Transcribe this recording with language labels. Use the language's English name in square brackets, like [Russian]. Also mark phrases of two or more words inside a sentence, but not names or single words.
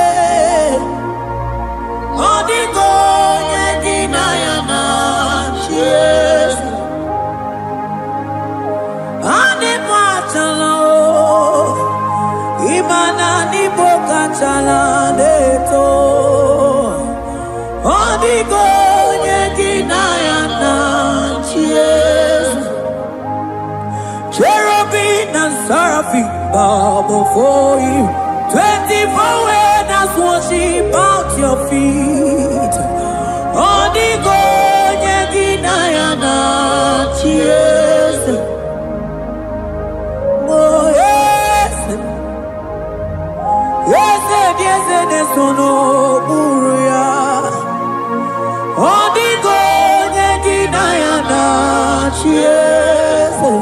[Gusii] Onigo, nyegina yana, yes. Ane machala, imana ni boka chala neto. Onigo, nyegina yana, yes. [English] Cherubim and seraphim bow before you. 24 elders worship at your feet. [Gusii] Onigo, nyegina yana, yes. [English] Oh yes, yes, yes, [Gusii] nesono uya. Onigo, nyegina yana, yes.